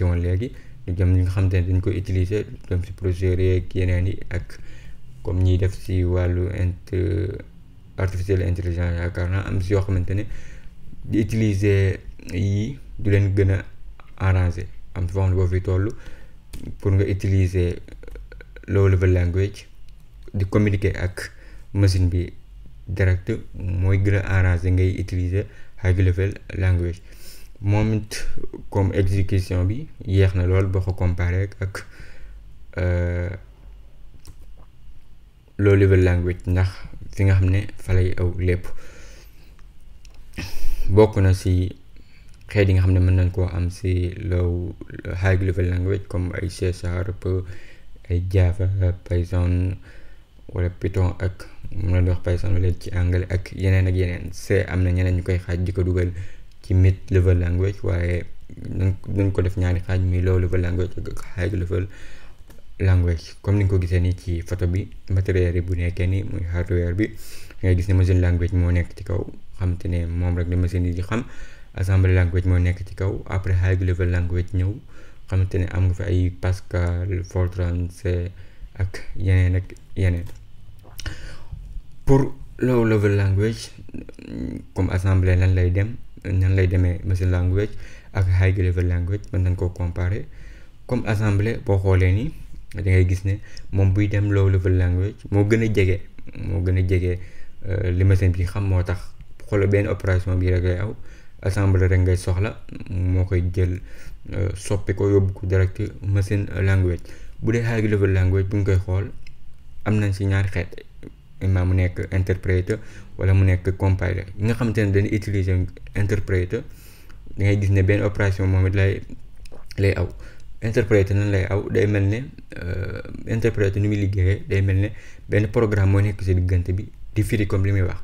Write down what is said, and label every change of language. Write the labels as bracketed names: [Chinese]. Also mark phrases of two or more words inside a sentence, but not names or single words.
[Wolof] woon léegi lu jëm li nga xam te ne dañ koy utiliser lu jëm ci procédures yeeg yeneen yi ak comme ñiy def ci wàllu [French] artificielle intelligence [Wolof] yaakaar naa am ci yoo xamante ne di utiliser yi du leen gën a arranger am ci foo boo fi toll pour nga utiliser [English] low level language [Wolof] di communiquer ak machine bi direct mooy gën a arranger ngay utiliser [English] high level language. [Wolof] moom it comme exécution bi yéex na lool boo ko comparé ak [English] low level language [Wolof] ndax fi nga xam ne fa lay aw lépp. bokk na ci xeet yi nga xam ne mën nañ koo am ci [English] low high level language [Wolof] comme ay C# ay Java Python wala Python ak mën na di wax Python wala ci anglais ak yeneen C am na ñeneen ñu koy xaaj di ko dugal ci [English] mid level language [Wolof] waaye dañ ko def ñaari xaaj muy [English] low level language [Wolof] ak [English] high level language. [Wolof] comme ni nga ko gisee nii ci photo bi matériel yi bu nekkee ni muy hardware bi ngay gis ne [English] machine language [Wolof] moo nekk ci kaw xam te ne moom rek la machine yi di xam. [English] assembly language [Wolof] moo nekk ci kaw après [English] high level language [Wolof] ñëw xamante ne am nga fi ay Pascal Fortran C ak yeneen. pour [English] low level language [Wolof] comme assembly nan lay demee [English] machine language [Wolof] ak [English] high level language [Wolof] mën nañ koo comparer. comme assembly boo xoolee ni da ngay gis ne moom buy dem [English] low level language [Wolof] moo gën a jege li machine bi xam. moo tax xoolal benn opération bi rek lay aw assembly rek ngay soxla moo koy jël soppi ko yóbbu ko direct [English] machine language. [Wolof] bu dee [English] high level language [Wolof] bu ñu koy xool am nañ ci ñaari xeet imma mu nekk interpréter wala mu nekk compiler. yi nga xamante ne dañuy utiliser interpréter da ngay gis ne benn opération moom it lay aw. interpréter nan lay aw day mel ne interpréter ni muy liggéeyee day mel ne benn programme moo nekk ci diggante bi di firi comme li muy wax.